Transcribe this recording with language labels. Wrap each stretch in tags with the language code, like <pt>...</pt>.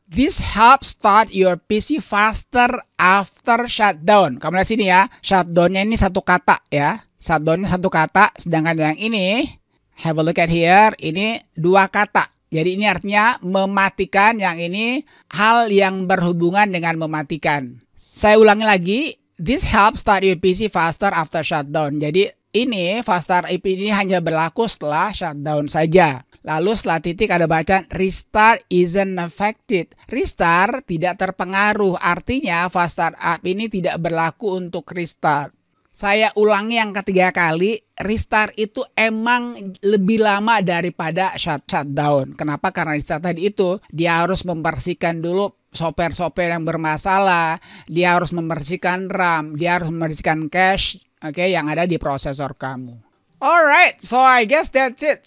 <en>This helps start your PC faster after shutdown.</en> <id>Kamu lihat sini ya, shutdownnya ini satu kata ya. Shutdownnya satu kata, sedangkan yang ini,</id> <en>have a look at here,</en> <id>ini 2 kata. Jadi ini artinya mematikan, yang ini hal yang berhubungan dengan mematikan. Saya ulangi lagi,</id> <en>this helps start your PC faster after shutdown.</en> <id>Jadi ini fast start up ini hanya berlaku setelah shutdown saja. Lalu setelah titik ada bacaan</id> <en>restart isn't affected.</en> <id>Restart tidak terpengaruh. Artinya fast start up ini tidak berlaku untuk restart. Saya ulangi yang ketiga kali, restart itu emang lebih lama daripada shutdown. Kenapa? Karena restart tadi itu dia harus membersihkan dulu software-software yang bermasalah, dia harus membersihkan RAM, dia harus membersihkan cache, yang ada di prosesor kamu.</id> <en>Alright, so I guess that's it.</en>